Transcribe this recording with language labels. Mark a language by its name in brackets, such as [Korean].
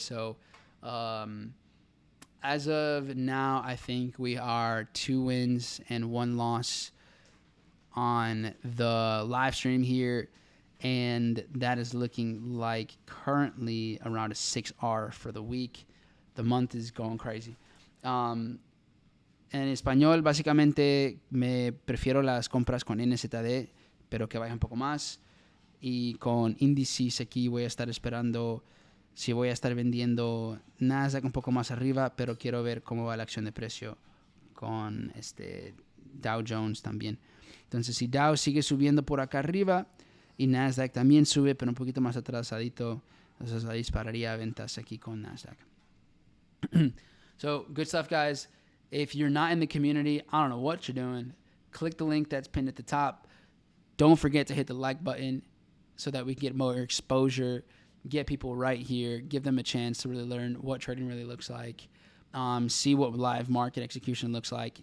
[English] So as of now, I think we are 2 wins and 1 loss on the live stream here. And that is looking like currently around a 6R for the week. The month is going crazy. [Spanish] En español, básicamente, me prefiero las compras con NZD, pero que vaya un poco más. Y con Indices aquí voy a estar esperando si voy a estar vendiendo Nasdaq un poco más arriba, pero quiero ver cómo va la acción de precio con Dow Jones también. Entonces, si Dow sigue subiendo por acá arriba y Nasdaq también sube, pero un poquito más atrasadito, entonces ahí dispararía ventas aquí con Nasdaq. [English] So, good stuff, guys. If you're not in the community, I don't know what you're doing. Click the link that's pinned at the top. Don't forget to hit the like button so that we can get more exposure, get people right here, give them a chance to really learn what trading really looks like, see what live market execution looks like.